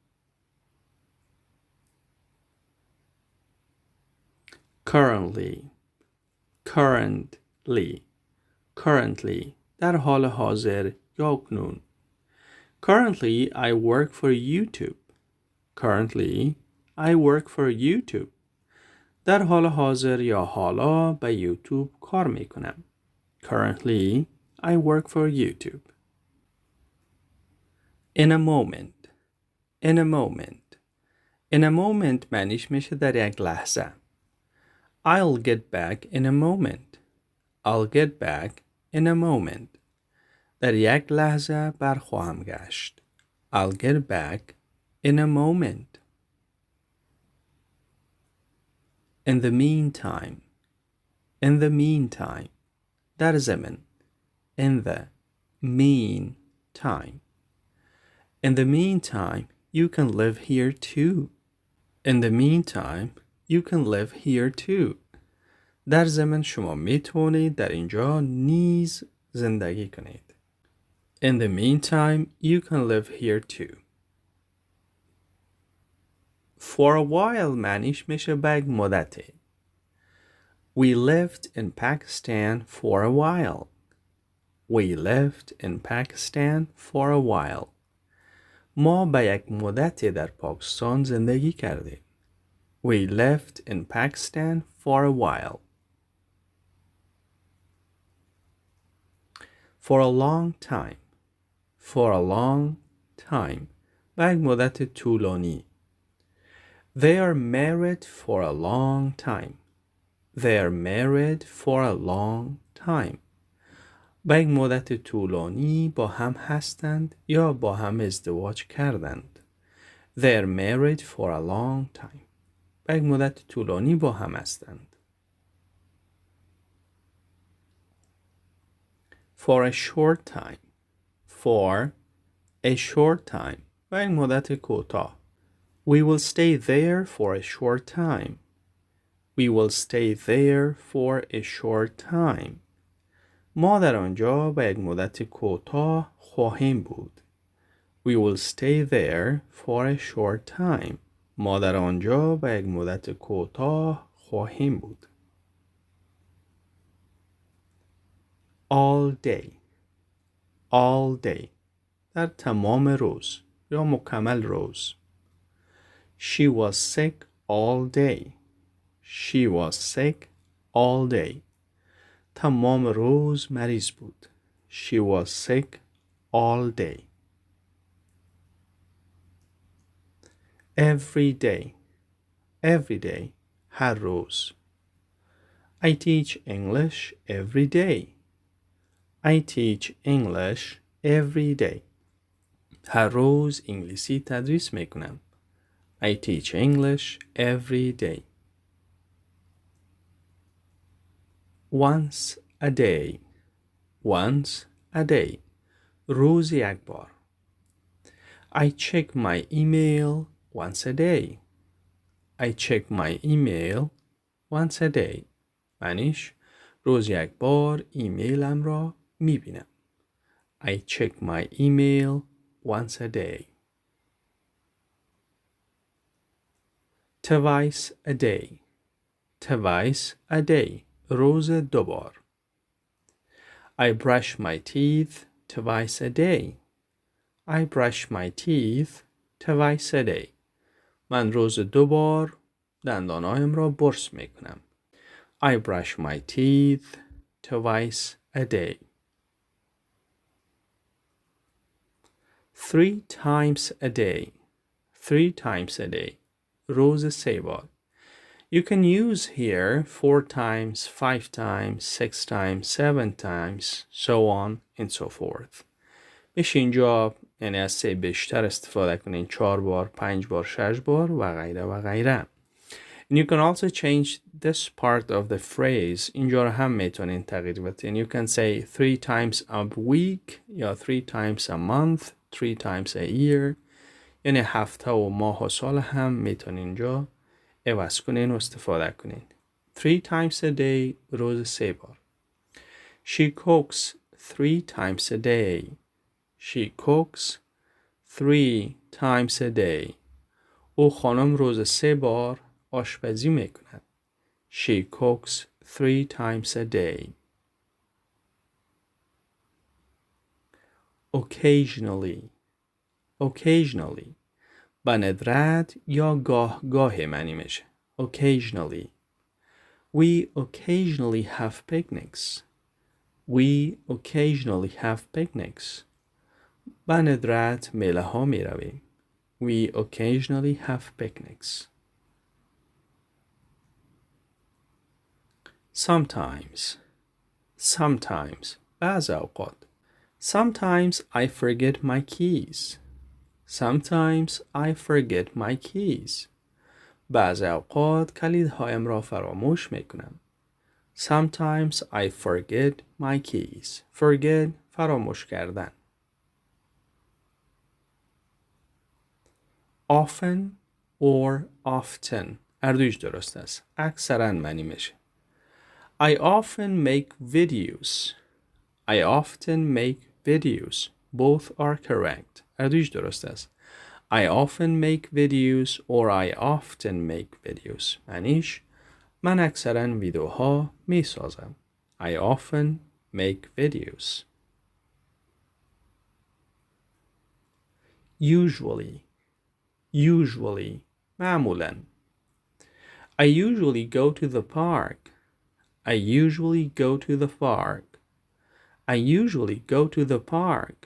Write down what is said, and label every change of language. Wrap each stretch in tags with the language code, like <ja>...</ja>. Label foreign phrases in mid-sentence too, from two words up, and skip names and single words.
<en>Currently. Currently. Currently.</en> <fa>در حال حاضر یا اکنون.</fa> <en>Currently, I work for YouTube. Currently, I work for YouTube.</en> <fa>در حال حاضر یا حالا به یوتیوب کار می کنم.</fa> <en>Currently, I work for YouTube. In a moment. In a moment. In a moment</en> <fa>معنیش میشه در یک لحظه.</fa> <en>I'll get back in a moment. I'll get back in a moment.</en> <fa>در یک لحظه برخواهم گشت.</fa> <en>I'll get back in a moment. In the meantime. In the meantime.</en> <fa>در ضمن.</fa> <en>In the meantime. In the meantime, you can live here too. In the meantime, you can live here too.</en> <fa>در ضمن شما میتونید در اینجا نیز زندگی کنید.</fa> <en>In the meantime, you can live here too. For a while</en> <fa>معنیش میشه به یک مدتی.</fa> <en>We lived in Pakistan for a while. We lived in Pakistan for a while.</en> <fa>ما به یک مدتی در پاکستان زندگی کردیم.</fa> <en>We lived in Pakistan for a while. For a long time. For a long time.</en> <fa>به یک مدت طولانی.</fa> <en>They are married for a long time. They are married for a long time.</en> <fa>به یک مدت طولانی با هم هستند یا با هم ازدواج کردند.</fa> <en>They are married for a long time.</en> <fa>به یک مدت طولانی با هم هستند.</fa> <en>For a short time. For a short time.</en> <fa>به یک مدت کوتاه.</fa> <en>We will stay there for a short time. We will stay there for a short time.</en> <fa>ما در آنجا به یک مدت کوتاه خواهیم بود.</fa> <en>We will stay there for a short time.</en> <fa>ما در آنجا به یک مدت کوتاه خواهیم بود.</fa> <en>All day. All day.</en> <fa>در تمام روز یا مکمل روز.</fa> <en>She was sick all day. She was sick all day.</en> <fa>تمام روز مریض بود.</fa> <en>She was sick all day. Every day. Every day.</en> <fa>هر روز.</fa> <en>I teach English every day. I teach English every day.</en> <fa>هر روز انگلیسی تدریس میکنم.</fa> <en>I teach English every day. Once a day. Once a day.</en> <fa>روز یک بار.</fa> <en>I check my email once a day. I check my email once a day.</en> <fa>معنیش روز یک بار ایمیلم را میبینم.</fa> <en>I check my email once a day. Twice a day. Twice a day.</en> <fa>روز دوبار.</fa> <en>I brush my teeth twice a day. I brush my teeth twice a day.</en> <fa>من روز دوبار دندانهایم را برس می کنم.</fa> <en>I brush my teeth twice a day. 3 times a day. 3 times a day.</en> <fa>روز سه بار.</fa> <en>You can use here 4 times, 5 times, 6 times, 7 times, so on and so forth.</en> <fa>میشه اینجا یعنی از سه بیشتر استفاده کنین 4 بار، 5 بار، 6 بار و غیره و غیره.</fa> <en>And you can also change this part of the phrase.</en> <fa>اینجا رو هم میتونین تغییر بدین.</fa> <en>You can say 3 times a week یا 3 times a month, 3 times a year.</en> <fa>یعنی هفته و ماه و سال هم میتونین اینجا عوض کنین و استفاده کنین.</fa> <en>3 times a day</en> <fa>روز سه بار.</fa> <en>She cooks 3 times a day. She cooks 3 times a day.</en> <fa>او خانم روز سه بار آشپزی میکند.</fa> <en>She cooks 3 times a day. Occasionally.</en> <fa>Occasionally. به ندرت یا گاه معنی میشه.</fa> <en>Occasionally. We occasionally have picnics. We occasionally have picnics.</en> <fa>به ندرت میله ها می رویم.</fa> <en>We occasionally have picnics. Sometimes. Sometimes.</en> <fa>بعض اوقات.</fa> <en>Sometimes I forget my keys. Sometimes I forget my keys.</en> <fa>بعض اوقات کلیدهایم را فراموش می کنم.</fa> <en>Sometimes I forget my keys. Forget</en> <fa>فراموش کردن.</fa> <en>Often or often.</en> <fa>اردویش درست است. اکثراً معنی میشه.</fa> <en>I often make videos. I often make videos. Both are correct.</en> <fa>اردویش درست است.</fa> <en>I often make videos or I often make videos.</en> <fa>معنیش من اکثراً ویدیوها می سازم.</fa> <en>I often make videos. Usually. Usually. معمولاً. I usually go to the park. I usually go to the park. I usually go to the park.</en>